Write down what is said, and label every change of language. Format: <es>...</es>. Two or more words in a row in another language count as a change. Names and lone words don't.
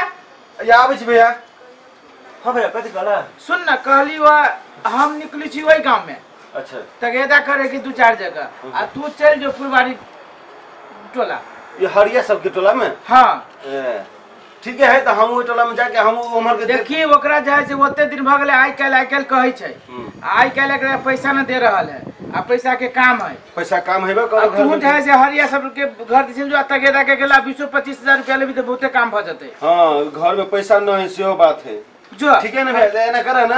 <mai>ये आबै छी भैया। हाँ भैया कथी कहला? सुन न कहली वा हम निकली छी वही गांव में। अच्छा तगेदा करे की 2-4 जगह आ तू चल जो फुलवाड़ी टोला। ये हरिया सबके टोला में? हाँ ठीक है तो हम वो टोला में जाके हम उमर के देखी ओकरा जाय से ओते दिन भ गेले आइ काल कहै छै आइ काल एकरा पैसा न दे रहल है आ पैसा के काम है। पैसा काम हेबे कर घर में जाय से हरिया सब के घर दिसन जो तगेदा के गेला 20-25 हजार रुपया लेबी त बहुते काम भ जते। हां घर में पैसा न है सेहो बात है। जो ठीक है ना भैया एना करे ना।</mai>